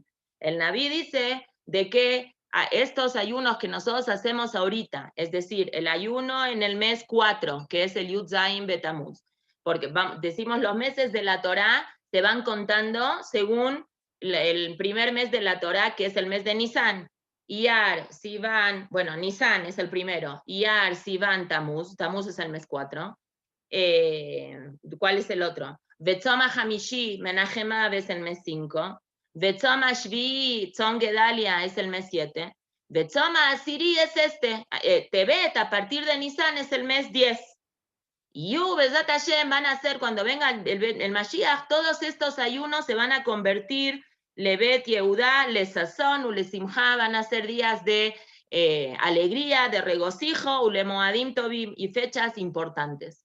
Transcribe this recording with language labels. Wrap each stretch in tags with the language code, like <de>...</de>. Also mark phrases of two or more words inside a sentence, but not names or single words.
<es>El Naví dice de que a estos ayunos que nosotros hacemos ahorita, es decir, el ayuno en el mes 4, que es el</es> <he>יוד זין בתמוז,</he> <es>porque decimos los meses de la Torá se van contando según el primer mes de la Torá, que es el mes de Nisan. Iyar, Sivan, bueno, Nisan es el primero. Iyar, Sivan, Tamuz. Tamuz es el mes 4. ¿Cuál es el otro?</es> <he>בצום החמישי,</he> <es>Menachem Av es el mes 5.</es> <he>בצום השביעי,</he> <es>Tzom Gedalia es el mes 7.</es> <he>בצום העשירי</he> <es>es este. Tebet, a partir de Nisan, es el mes 10. Y</es> <he>בעזרת השם</he> <es>van a ser, cuando venga el Mashiach, todos estos ayunos se van a convertir,</es> <he>לבית יהודה לששון ולשמחה,</he> <es>van a ser días de alegría, de regocijo,</es> <he>ולמועדים טובים,</he> <es>y fechas importantes.</es>